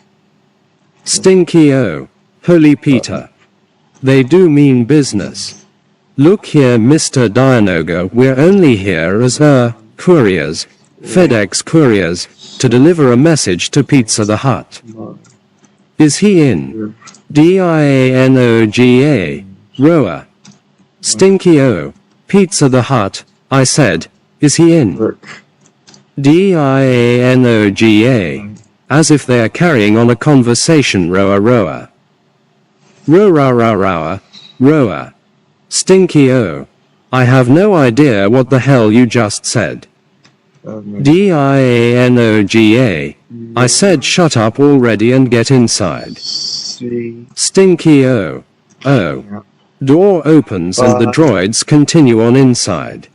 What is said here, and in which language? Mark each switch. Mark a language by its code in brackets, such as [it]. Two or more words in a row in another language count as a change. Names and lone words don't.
[en] Stinky O. Holy Peter. They do mean business. Look here, Mr. Dianoga, we're only here as, couriers, FedEx couriers, to deliver a message to Pizza the Hut. Is he in? Dianoga. Roa. Stinky O. Pizza the Hut, I said, is he in? Dianoga. As if they are carrying on a conversation. Roa Roa. Roa Roa Roa. Roa. Stinky O. I have no idea what the hell you just said. Dianoga. I said shut up already and get inside. Stinky O. Oh. Door opens and the droids continue on inside.